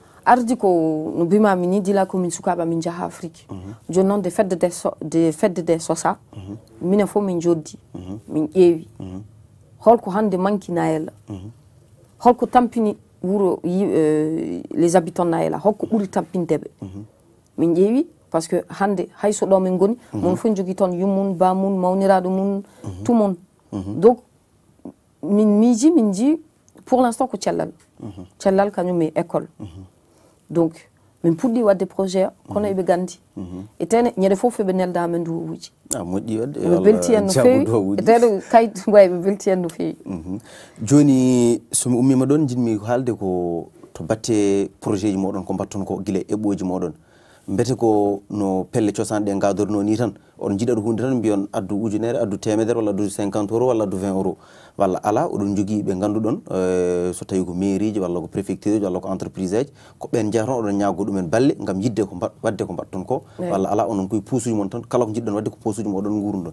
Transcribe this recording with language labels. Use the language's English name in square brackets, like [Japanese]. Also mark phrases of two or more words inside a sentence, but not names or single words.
[Fula] ardi ko no mbimami ni dila komin sukaɓe amin jaaha afrique joni noon de fedde de sosa minen fof min joddi min ƴeewi holko hande manki nayela holko tampini wuro [French] les habitants [Fula] nayela holko ɓuuri tampindeɓe min ƴeewi [French] par ce que [Fula] hande hayso ɗo min goni mon fof jogui toon yummum bamum mawniraɗo mum tumon donc min miiji min jii [French] pour l'instant [Fula] ko cellal kañum e école donc min puɗɗi wadde projet kono eɓe gandi e tene ñande fof eɓe nelda amen duwowuji moƴƴi wadde ɓe belti hen no fewi e tene kayit way ɓe belti hen no fewi joni somi ummima ɗon jinmi haalde ko to batte projet ji moɗon ko mbatton ko guila eɓɓoji moɗon mbete ko no pelle cosanɗe gadorno ni tan on jiiɗat hunde tan mbiyon addu ujunere addu temedere walla addu 50 € walla addu 20 € walla ala oɗon jogui ɓe ganduɗon so tawi ko mairie ji walla ko préfecture ji walla ko entreprise aji ko ɓen jeeya toon oɗon ñaago ɗumen balle gam yidde ko wadde ko mbatton ko walla ala onon koye posuji mon tan kala ko jiɗɗon wadde ko posuji moɗon gurdon